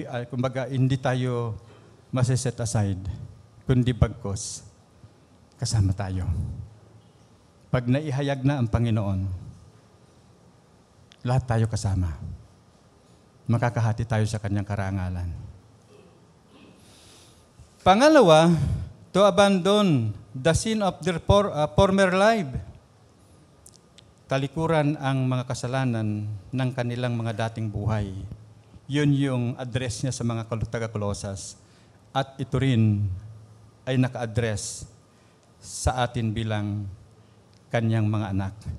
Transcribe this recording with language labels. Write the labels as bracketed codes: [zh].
[tl] kumbaga, hindi tayo masiset aside, kundi bagkos, kasama tayo. Pag naihayag na ang Panginoon, lahat tayo kasama. Makakahati tayo sa kanyang karangalan. [en] Pangalawa, to abandon the sin of their former life. [tl] Talikuran ang mga kasalanan ng kanilang mga dating buhay. Yun yung address niya sa mga taga-Kolosas. At ito rin ay naka-address sa atin bilang kanyang mga anak.